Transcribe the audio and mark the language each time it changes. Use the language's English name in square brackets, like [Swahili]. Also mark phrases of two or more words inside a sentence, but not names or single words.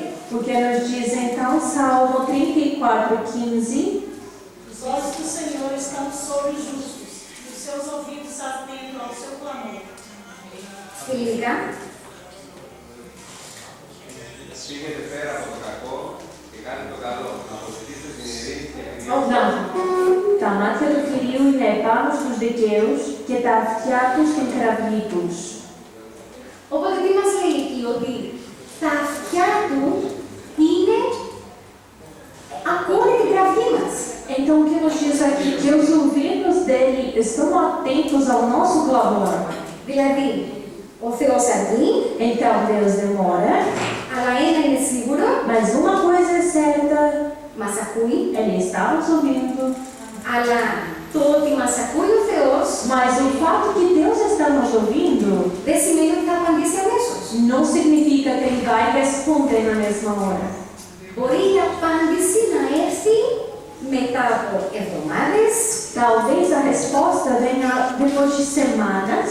[Portuguese] Porque nos diz então, Salmo 34, 15. Os olhos do Senhor estão sobre os justos, e os seus ouvidos atentos ao seu clamor. [Greek] Ελληνικά. Φύγετε πέρα από το κακό και κάντε το καλό. Να αποζητήσετε την ειρήνη και την [Portuguese] Não. [Greek] Τα μάτια του Κυρίου είναι επάνω στους δικαίους και τα αυτιά του στην κραυγή τους. Οπότε τι μας λέει εκεί, ότι τα αυτιά του είναι, ακούνε την κραυγή μας. [Portuguese] Então, o que nos diz aqui? Que os ouvidos dele estão atentos ao nosso clamor. [Greek] Δηλαδή, ο Θεός αργεί, [Portuguese] Então, Deus demora, [Greek] αλλά ένα είναι σίγουρο, [Portuguese] mas uma coisa é certa, [Greek] μας ακούει, [Portuguese] Ele está nos ouvindo. [Greek] αλλά το ότι μας ακούει ο Θεός [Portuguese] Mas o fato que Deus está nos ouvindo [Greek] δεν σημαίνει ότι θα απαντήσει αμέσως. [Portuguese] não significa que Ele vai responder na mesma hora. [Greek] Μπορεί η απάντηση να έρθει μετά από εβδομάδες, [Portuguese] Talvez a resposta venha depois de semanas,